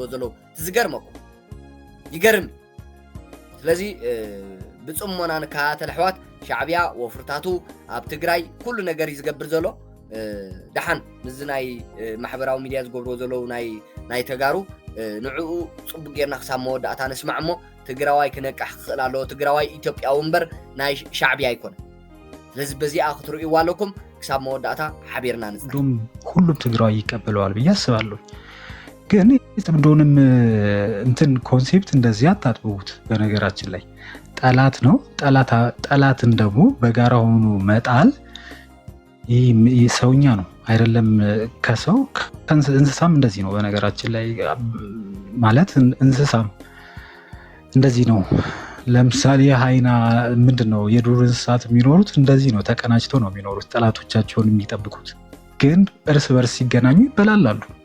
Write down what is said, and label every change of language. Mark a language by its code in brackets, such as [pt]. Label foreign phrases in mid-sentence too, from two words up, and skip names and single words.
[ti] ዘለው ትዝገርመኩም ይገርም ስለዚ ብጽሞና ንካተል ኣሕዋት ሻዕብያ ወፍርታቱ ኣብ ትግራይ ኩሉ ነገር ይዝገብር ዘሎ ደሓን ምዝ ናይ ማሕበራዊ ሚድያ ዝገብርዎ ዘለው ናይ ተጋሩ ንዕኡ ጽቡቅ ጌርና ክሳብ መወዳእታ ንስማዕ እሞ ትግራዋይ ክነቃሕ ክኽእል ኣለዎ ትግራዋይ ኢትዮጵያዊ እምበር ናይ ሻዕብያ ኣይኮነ ስለዚ በዚኣ ክትርእይዎ ኣለኩም ክሳብ መወዳእታ ሓቢርና ንጽናሕ [am] ሁሉም ትግራዋይ ይቀበለዋል ብዬ አስባለሁ ግን የጥምዶንም እንትን ኮንሴፕት እንደዚህ አታጥቡት በነገራችን ላይ ጠላት ነው ጠላትን ደግሞ በጋራ ሆኖ መጣል ይህ ሰውኛ ነው አይደለም ከሰው እንስሳም እንደዚህ ነው በነገራችን ላይ ማለት እንስሳም እንደዚህ ነው ለምሳሌ ሃይና ምንድነው የዱር እንስሳት የሚኖሩት እንደዚህ ነው ተቀናጅተው ነው የሚኖሩት ጠላቶቻቸውን የሚጠብቁት ግን እርስ በርስ ሲገናኙ ይበላላሉ